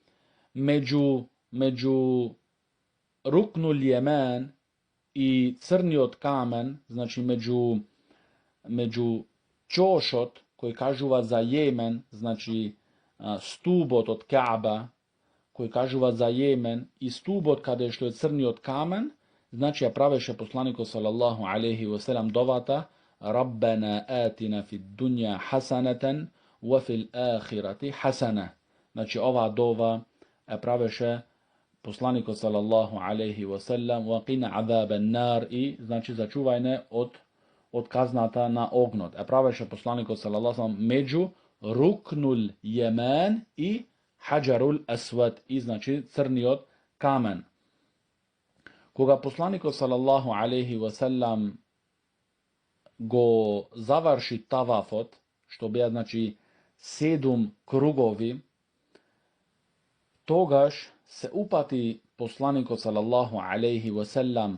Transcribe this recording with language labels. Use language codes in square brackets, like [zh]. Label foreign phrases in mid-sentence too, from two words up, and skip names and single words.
[mk] Меѓу Рукнул Јемен и црниот камен, значи, меѓу чошот кој кажува за Јемен, значи, стубот од Каъба, кој кажува за Јемен, и стубот каде што е црниот камен, значи, ја правеше посланикот [ar] صلى الله عليه وسلم [mk] довата [ar] ربنا آتنا في الدنيا حسنة وفي الآخرة حسنة. [mk] Значи, оваа дова ја правеше посланикот [ar] صلى الله عليه وسلم وقنا عذاب النار, [mk] и, значи, зачувајне од казната на огнот. Ја правеше посланикот [ar] صلى الله عليه وسلم [mk] меѓу Рукнул Јемен и Хаджарул Асвад, и, значи, црниот камен. Кога посланикот [ar] صلى الله عليه وسلم [mk] го заврши тавафот, што беа, значи, 7 кругови, тогаш се упати посланикот [ar] صلى الله عليه وسلم